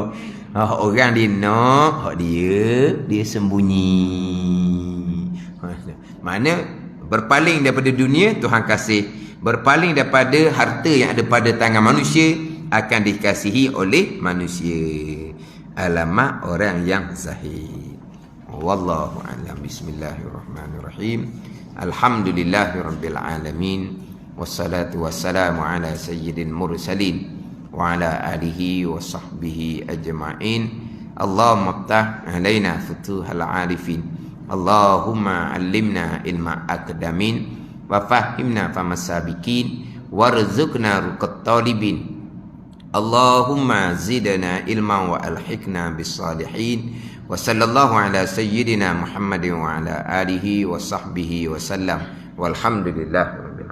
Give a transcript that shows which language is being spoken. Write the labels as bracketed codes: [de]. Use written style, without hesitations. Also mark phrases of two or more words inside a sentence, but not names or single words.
[ms] Hak orang dia nak, hak dia sembunyi. Mana berpaling daripada dunia Tuhan kasih, berpaling daripada harta yang ada pada tangan manusia akan dikasihi oleh manusia. Alamat orang yang zahid. [ar] والله أعلم. بسم الله الرحمن الرحيم. الحمد لله رب العالمين. والصلاة والسلام على سيد المرسلين وعلى آله وصحبه أجمعين. اللهم افتح علينا فتوح العارفين. اللهم علمنا علم أكدمين وفهمنا فمسابقين وارزقنا رقة طالبين. اللهم زدنا علما وألحقنا بالصالحين. وصلى الله على سيدنا محمد وعلى آله وصحبه وسلم. والحمد لله.